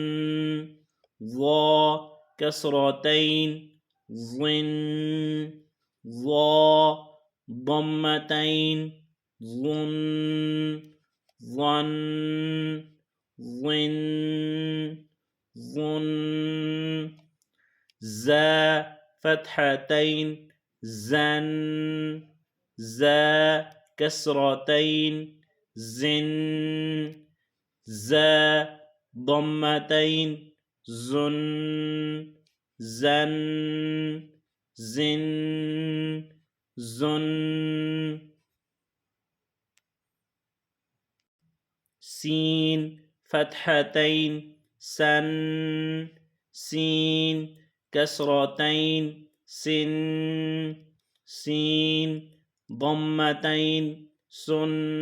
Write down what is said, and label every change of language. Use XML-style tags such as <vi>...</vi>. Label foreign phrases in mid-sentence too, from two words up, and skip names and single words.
<ar>ظا كسرتين ظن. ظا ضمتين ظن. ظن ظن ظن. زا فتحتين زن. زا كسرتين زن. زا ضمتين زن. زن زن زن. سين فتحتين سن. سين كسرتين سن. سين ضمتين سن.</ar>